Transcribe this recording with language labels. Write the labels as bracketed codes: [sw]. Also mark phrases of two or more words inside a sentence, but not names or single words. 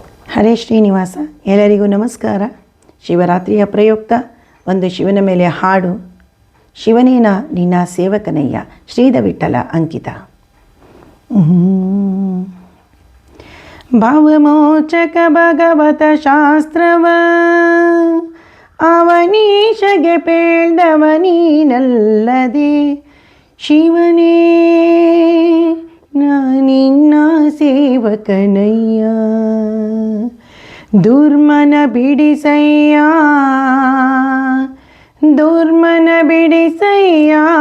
[kn] ಹರೇ ಶ್ರೀನಿವಾಸ. ಎಲ್ಲರಿಗೂ ನಮಸ್ಕಾರ. ಶಿವರಾತ್ರಿಯ ಪ್ರಯುಕ್ತ ಒಂದು ಶಿವನ ಮೇಲೆ ಹಾಡು. ಶಿವನೇನ ನಿನ್ನ ಸೇವಕನಯ್ಯ, ಶ್ರೀಧ ವಿಠಲ ಅಂಕಿತ. ಭಾವಮೋಚಕ ಭಗವತ ಶಾಸ್ತ್ರವ ಅವನೀಶಗೆ ಪೇಳ್ದವ ನೀನಲ್ಲದೆ, ಶಿವನೇ ನಿನ್ನ ಸೇವಕನಯ್ಯ, ದುರ್ಮನ ಬಿಡಿಸಯ್ಯ, ದುರ್ಮನ ಬಿಡಿಸಯ್ಯ.